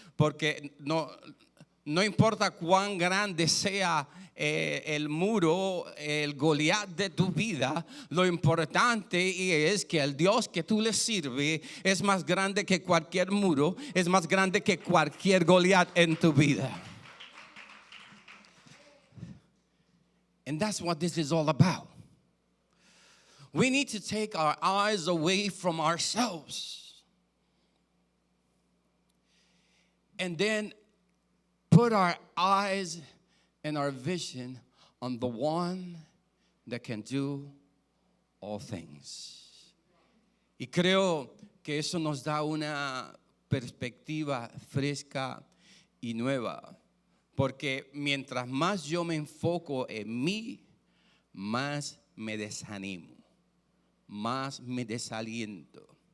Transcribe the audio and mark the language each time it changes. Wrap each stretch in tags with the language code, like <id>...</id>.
<es>porque no importa cuán grande sea el muro, el Goliat de tu vida, lo importante es que el Dios que tú le sirves es más grande que cualquier muro, es más grande que cualquier Goliat en tu vida.</es> <en>And that's what this is all about. We need to take our eyes away from ourselves and then put our eyes and our vision on the one that can do all things.</en> <es>Y creo que eso nos da una perspectiva fresca y nueva. Porque mientras más yo me enfoco en mí, más me desanimo, más me desaliento.</es>